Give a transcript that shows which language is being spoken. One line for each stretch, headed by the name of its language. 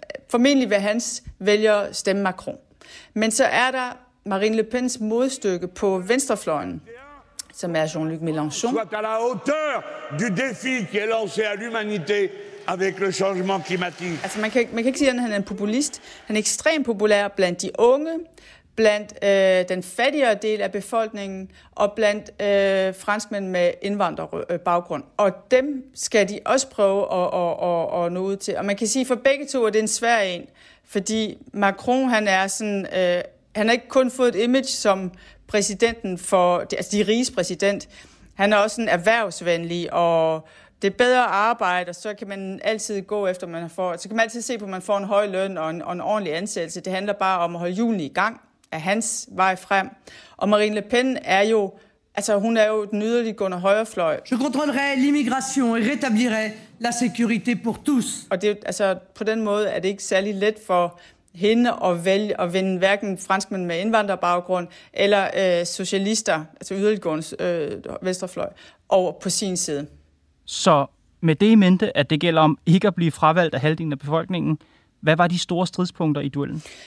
Danish: Formentlig vil hans vælgere stemme Macron. Men så er der Marine Le Pens modstykke på venstrefløjen, som er Jean-Luc Mélenchon.
French: Soit à la hauteur du défi qui est lancé à l'humanité. Avec le changement climatique.
Danish: Altså man kan ikke sige, at han er en populist. Han er ekstremt populær blandt de unge, blandt den fattigere del af befolkningen og blandt franskmænd med indvandrerbaggrund. Og dem skal de også prøve at nå ud til. Og man kan sige, for begge to er det en svær en, fordi Macron, han er sådan, han har ikke kun fået et image som præsidenten for, altså de riges præsident. Han er også en erhvervsvenlig og det er bedre arbejde, og så kan man altid gå efter, man får. Så kan man altid se på, at man får en høj løn og en ordentlig ansættelse. Det handler bare om at holde julen i gang af hans vej frem. Og Marine Le Pen er jo, altså hun er jo den yderliggående højrefløj.
French: Je contrôlerai l'immigration et rétablirai la sécurité pour tous.
Danish: Og det, altså, på den måde er det ikke særlig let for hende at vælge at vende hverken franskmænd med indvandrerbaggrund eller socialister, altså yderliggående venstrefløj, over på sin side. Så med det i mente, at det gælder om ikke at blive fravalgt af halvdelen af befolkningen, hvad var de store stridspunkter i duellen?